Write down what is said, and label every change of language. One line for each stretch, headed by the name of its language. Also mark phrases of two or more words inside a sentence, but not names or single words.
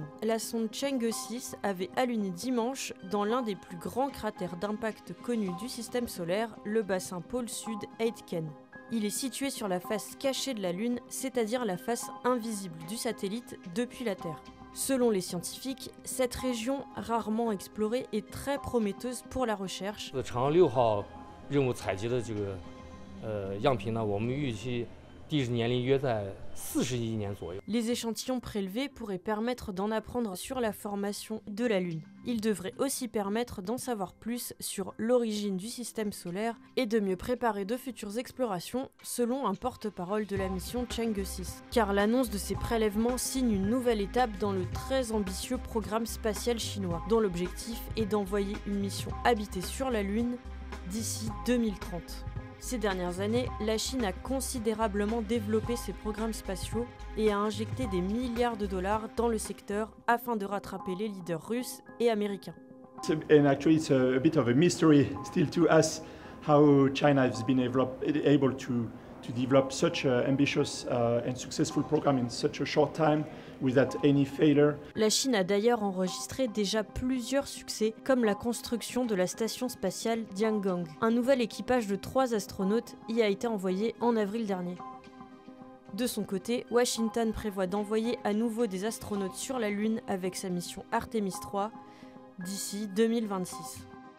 French: La sonde Chang'e 6 avait alluné dimanche dans l'un des plus grands cratères d'impact connus du système solaire, le bassin pôle sud Aitken. Il est situé sur la face cachée de la Lune, c'est-à-dire la face invisible du satellite depuis la Terre. Selon les scientifiques, cette région rarement explorée est très prometteuse pour la recherche.
Chinese: 长6号任务采集的这个样品呢，我们预期地质年龄约在40亿年左右。
French: Les échantillons prélevés pourraient permettre d'en apprendre sur la formation de la Lune. Ils devraient aussi permettre d'en savoir plus sur l'origine du système solaire et de mieux préparer de futures explorations, selon un porte-parole de la mission Chang'e 6. Car l'annonce de ces prélèvements signe une nouvelle étape dans le très ambitieux programme spatial chinois, dont l'objectif est d'envoyer une mission habitée sur la Lune d'ici 2030. Ces dernières années, la Chine a considérablement développé ses programmes spatiaux et a injecté des milliards de dollars dans le secteur afin de rattraper les leaders russes et américains.
English: And actually it's a bit of a mystery still to us how China has been able to develop such an ambitious and successful program in such a short time without any failure.
French: La Chine a d'ailleurs enregistré déjà plusieurs succès, comme la construction de la station spatiale Tiangong. Un nouvel équipage de 3 astronautes y a été envoyé en avril dernier. De son côté, Washington prévoit d'envoyer à nouveau des astronautes sur la Lune avec sa mission Artemis 3 d'ici 2026.